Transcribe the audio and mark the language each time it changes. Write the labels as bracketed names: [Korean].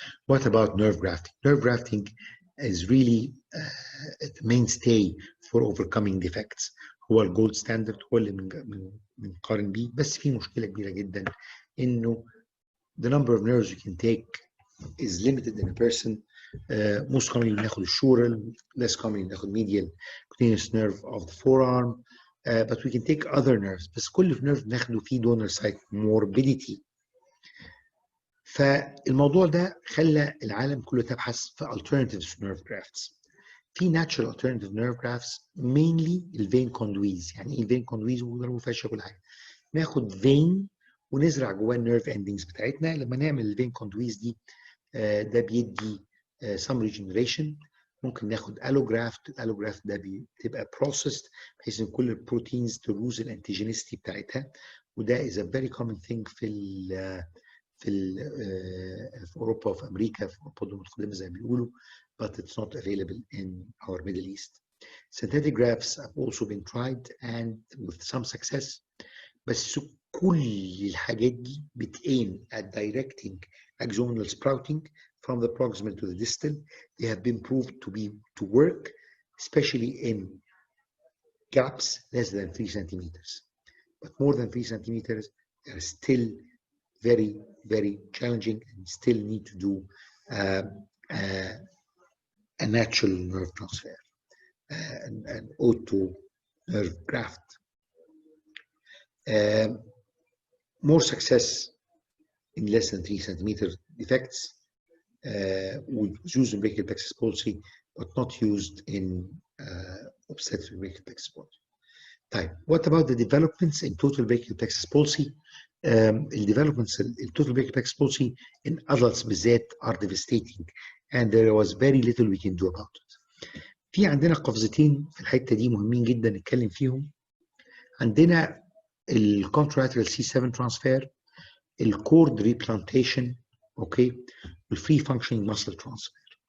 [English] What about nerve grafting? Nerve grafting is really the mainstay for overcoming defects. [Arabic] هو الجولد ستاندرد، هو اللي بنقارن بيه، بس في مشكلة كبيرة جدا إنه [English] the number of nerves you can take is limited in a person. Most commonly [Arabic] بناخد الشورال, [English] less commonly بناخد medial cutaneous nerve of the forearm, but we can take other nerves. [Arabic] بس كل nerve بناخده فيه donor site morbidity. فالموضوع ده خلى العالم كله تبحث في alternatives nerve grafts. في natural alternative nerve grafts mainly الفين كوندويز. يعني ايه الفين كوندويز؟ وضربوا فاشة كل حاجة. ناخد فين ونزرع جواه النيرف اندنجز بتاعتنا. لما نعمل الفين كوندويز دي ده بيدي [English] some regeneration. [Arabic] ممكن ناخد allograft. الالوجرافت ده بتبقى processed بحيث ان كل البروتينز تلوز الانتيجينيستي بتاعتها، وده [English] is a very common thing [Arabic] في اوروبا وفي امريكا، في اوروبا المتقدمه زي ما بيقولوا, [English] but it's not available in our Middle East. Synthetic grafts have also been tried and with some success, [Arabic] بس كل الحاجات دي بتaim [English] at directing axonal sprouting from the proximal to the distal. They have been proved to work, especially in gaps less than 3 centimeters. But more than 3 centimeters, there are still very, very challenging, and still need to do a natural nerve transfer, an auto nerve graft. More success in less than 3 centimeter defects was used in brachial plexus palsy, but not used in obstetric brachial plexus palsy. طيب, what about the developments in total brachial plexus palsy? الdevelopments in total brachial plexus palsy in adults بالذات are devastating, and there was very little we can do about it. [Arabic] في عندنا قفزتين في الحته دي مهمين جدا نتكلم فيهم. عندنا الcontralateral C7 transfer, الcord replantation, اوكي, والفري functioning muscle transfer.